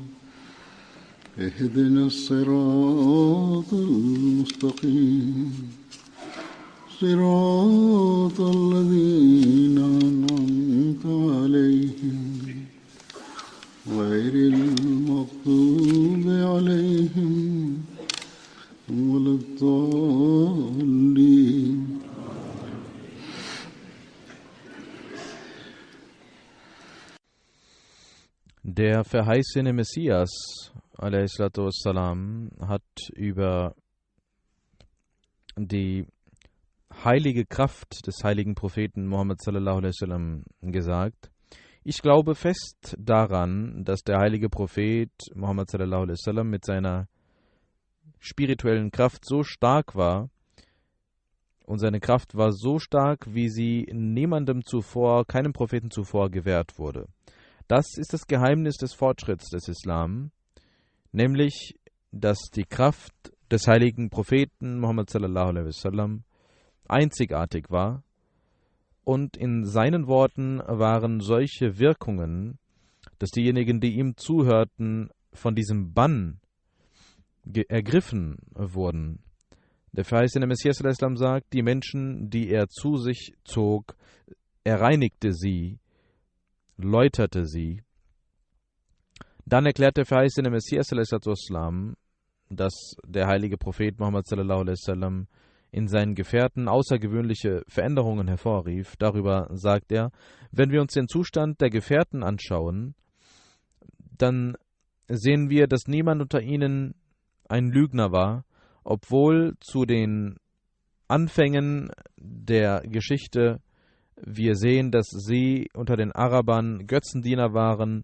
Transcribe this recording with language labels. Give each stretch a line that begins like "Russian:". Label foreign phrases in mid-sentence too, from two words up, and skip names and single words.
Arabic: اهدنا الصراط المستقيم صراط الذين أنعمت عليهم غير المغضوب عليهم ولا الضالين.
German: Der verheißene Messias
Arabic: عليه الصلاة والسلام
German: hat über die heilige Kraft des heiligen Propheten Muhammad
Arabic: صلى الله عليه وسلم
German: gesagt: Ich glaube fest daran, dass der heilige Prophet Muhammad
Arabic: صلى الله عليه وسلم
German: mit seiner spirituellen Kraft so stark war, und seine Kraft war so stark, wie sie niemandem zuvor, keinem Propheten zuvor gewährt wurde. Das ist das Geheimnis des Fortschritts des Islam, nämlich, dass die Kraft des heiligen Propheten Muhammad
Arabic: صلى الله عليه وسلم
German: einzigartig war, und in seinen Worten waren solche Wirkungen, dass diejenigen, die ihm zuhörten, von diesem Bann ergriffen wurden. Der verheißene Messias
Arabic: صلى الله عليه وسلم
German: sagt, die Menschen, die er zu sich zog, er reinigte sie, läuterte sie. Dann erklärt der verheißene Messias
Arabic: صلى الله عليه وسلم,
German: dass der heilige Prophet Muhammad
Arabic: صلى الله عليه وسلم
German: in seinen Gefährten außergewöhnliche Veränderungen hervorrief. Darüber sagt er: Wenn wir uns den Zustand der Gefährten anschauen, dann sehen wir, dass niemand unter ihnen ein Lügner war, obwohl zu den Anfängen der Geschichte wir sehen, dass sie unter den Arabern Götzendiener waren.